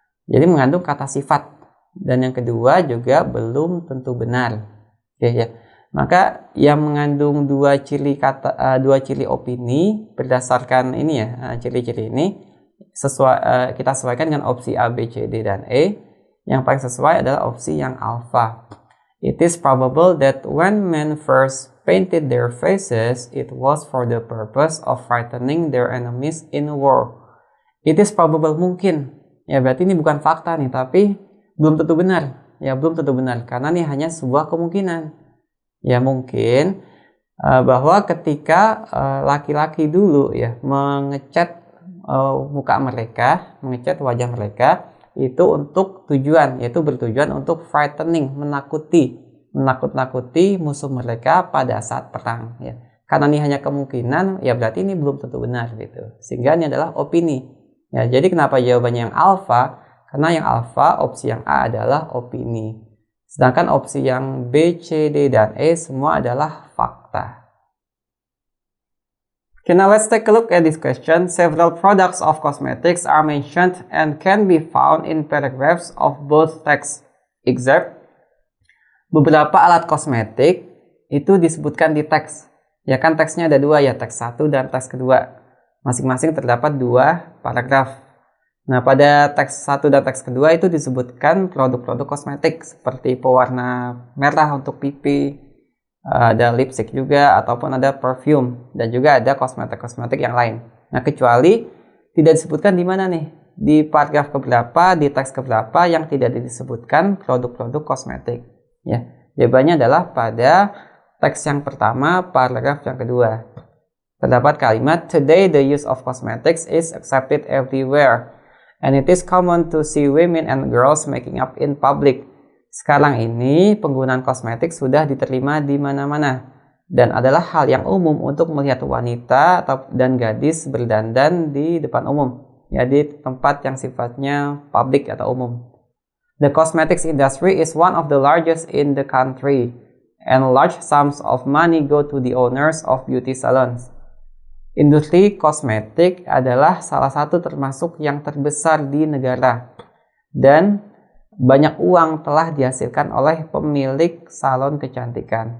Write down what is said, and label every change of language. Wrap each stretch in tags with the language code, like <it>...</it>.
<id>Jadi mengandung kata sifat. Dan yang kedua juga belum tentu benar. Oke, ya. Maka yang mengandung dua ciri opini berdasarkan ini ya, ciri-ciri ini kita sesuaikan dengan opsi A, B, C, D, dan E. Yang paling sesuai adalah opsi yang alpha.</id> <en>It is probable that when men first painted their faces, it was for the purpose of frightening their enemies in war. It is probable,</en> <id>mungkin. Ya, berarti ini bukan fakta nih, tapi belum tentu benar. Ya, belum tentu benar, karena ini hanya sebuah kemungkinan. Ya, mungkin bahwa ketika laki-laki dulu ya mengecat muka mereka, mengecat wajah mereka, itu untuk tujuan, yaitu bertujuan untuk frightening, menakut-nakuti musuh mereka pada saat perang. Ya. Karena ini hanya kemungkinan, ya berarti ini belum tentu benar gitu. Sehingga ini adalah opini. Ya, jadi kenapa jawabannya yang alpha? Karena yang alpha, opsi yang A adalah opini. Sedangkan opsi yang B, C, D, dan E semua adalah fakta.</id> <en>Okay, now let's take a look at this question. Several products of cosmetics are mentioned and can be found in paragraphs of both texts.</en> <id>Except, beberapa alat kosmetik itu disebutkan di teks. Ya kan teksnya ada dua ya, teks 1 dan teks kedua. Masing-masing terdapat 2 paragraf. Nah, pada teks 1 dan teks kedua itu disebutkan produk-produk kosmetik seperti pewarna merah untuk pipi, ada lipstick juga, ataupun ada perfume, dan juga ada kosmetik-kosmetik yang lain. Nah, kecuali tidak disebutkan di mana nih? Di paragraf keberapa, di teks keberapa yang tidak disebutkan produk-produk kosmetik. Ya, jawabannya adalah pada teks yang pertama, paragraf yang kedua. Terdapat kalimat,</id> <en>"Today the use of cosmetics is accepted everywhere, and it is common to see women and girls making up in public."</en> <id>Sekarang ini penggunaan kosmetik sudah diterima di mana-mana dan adalah hal yang umum untuk melihat wanita dan gadis berdandan di depan umum, ya, di tempat yang sifatnya publik atau umum.</id> <en>The cosmetics industry is one of the largest in the country, and large sums of money go to the owners of beauty salons.</en> <id>Industri kosmetik adalah salah satu termasuk yang terbesar di negara, dan banyak uang telah dihasilkan oleh pemilik salon kecantikan.</id>